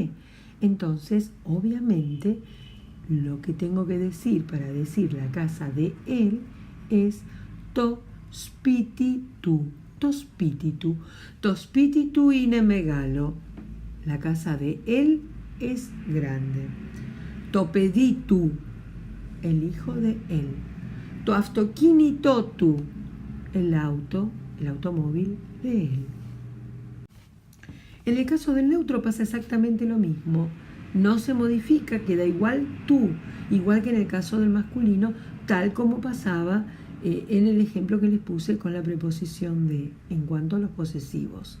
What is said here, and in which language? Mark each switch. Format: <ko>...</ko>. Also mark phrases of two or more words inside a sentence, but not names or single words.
<es>Entonces, obviamente, lo que tengo que decir para decir la casa de él es</es> <el>το σπίτι του. Το σπίτι του. Το σπίτι του είναι μεγάλο.</el> <es>La casa de él es grande.</es> <el>Το παιδί του.</el> <es>El hijo de él.</es> <el>Το αυτοκίνητό του.</el> <es>El auto, el automóvil de él. En el caso del neutro pasa exactamente lo mismo. No se modifica, queda igual tú, igual que en el caso del masculino, tal como pasaba en el ejemplo que les puse con la preposición de, en cuanto a los posesivos.</es>